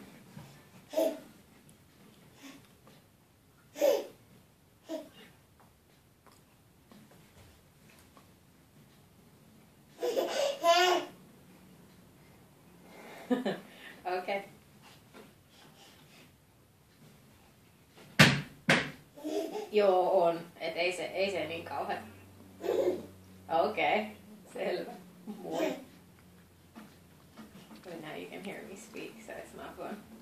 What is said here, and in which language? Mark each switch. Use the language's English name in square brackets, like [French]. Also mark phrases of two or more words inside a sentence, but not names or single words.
[Finnish] Okei. Okay. Joo, on. Et ei se niin kauhean. Okei. Okay. Selvä. Moi. [English] But now you can hear me speak, so it's not fun.